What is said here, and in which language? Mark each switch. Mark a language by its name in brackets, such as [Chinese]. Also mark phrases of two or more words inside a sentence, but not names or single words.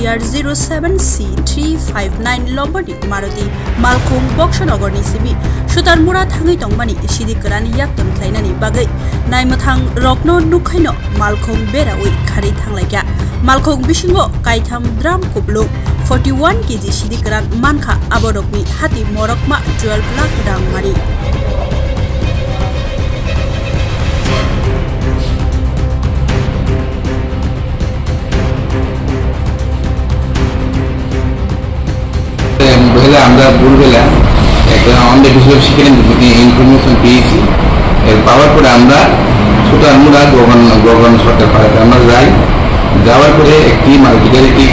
[Kok Borok] DR07C359 lomboni Maruti Malkhong Bokshanogorni sibi Sutarmura thangai tongmani shiri kran yaktam thlainani bagai Naimathang rokno nukhaino Malkhong berawi khari thanglaiga Malkhong bisingo kaitham dram kuplo 41 kg shidikran manka aborokni hati morokma 12 lakh rang mari [Bangla] বেলা আমরা ভোরবেলা একটা আমাদের বিষয় সেখানে ইনফরমেশন পেয়েছি এর পাওয়ার পরে আমরা সুতারমুড়া গগন সরকার পাড়াতে আমরা যাই যাওয়ার পরে একটি মারুতি গাড়িটিকে